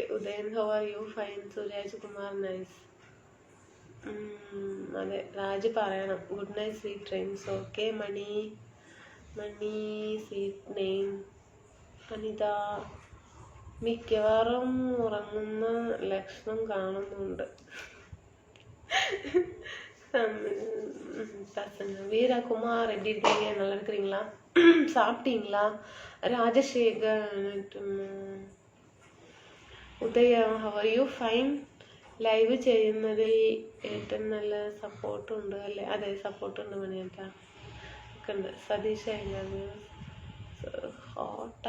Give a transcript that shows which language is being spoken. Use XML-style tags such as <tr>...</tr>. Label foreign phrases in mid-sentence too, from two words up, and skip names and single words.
<en>ഉദയൻ how are you? fine. സുരാജ് കുമാർ നൈസ്.</en> <ml>അതെ, രാജു പറയണം.</ml> <en>good night sweet dreams. okay മണി. മണി sweet name അനിത.</en> <ml>മിക്കവാറും ഉറങ്ങുന്ന ലക്ഷണം കാണുന്നുണ്ട്.</ml> <ta>பசங்க வீரகுமார் எப்படி இருக்கீங்க? நல்லா இருக்கிறீங்களா? சாப்பிட்டீங்களா?</ta> <en>രാജശേഖർ ഉദയ how are you? fine.</en> <ml>ലൈവ് ചെയ്യുന്നതിൽ ഏറ്റവും നല്ല സപ്പോർട്ടുണ്ട് അല്ലേ? അതെ, സപ്പോർട്ടുണ്ട് മണിയേട്ടാ ഒക്കെ ഉണ്ട്. സതീഷ് ഹോട്ടാ.</ml>